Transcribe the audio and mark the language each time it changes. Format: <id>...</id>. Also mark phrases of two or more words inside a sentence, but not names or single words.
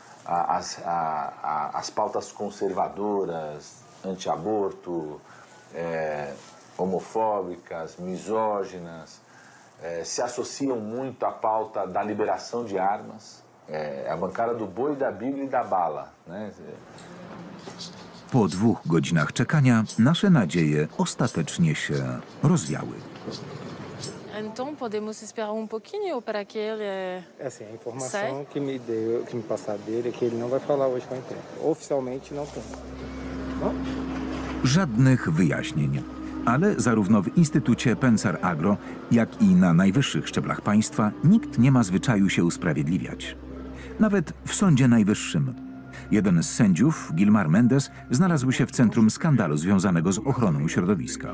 <pt>as pautas conservadoras, anti-aborto, homofóbicas, misóginas, se associam muito à pauta da liberação de armas, a bancada do boi, da Bíblia e da bala, né?</pt> <pl>Po 2 godzinach czekania nasze nadzieje ostatecznie się rozwiały.</pl> <pt>Então podemos esperar pouquinho para que ele assim, a informação que me passaram dele é que ele não vai falar hoje com a imprensa. Oficjalmente não tem. No?</pt> <pl>Żadnych wyjaśnień. Ale zarówno w Instytucie Pensar Agro, jak i na najwyższych szczeblach państwa nikt nie ma zwyczaju się usprawiedliwiać. Nawet w Sądzie Najwyższym. Jeden z sędziów, Gilmar Mendes, znalazł się w centrum skandalu związanego z ochroną środowiska.</pl>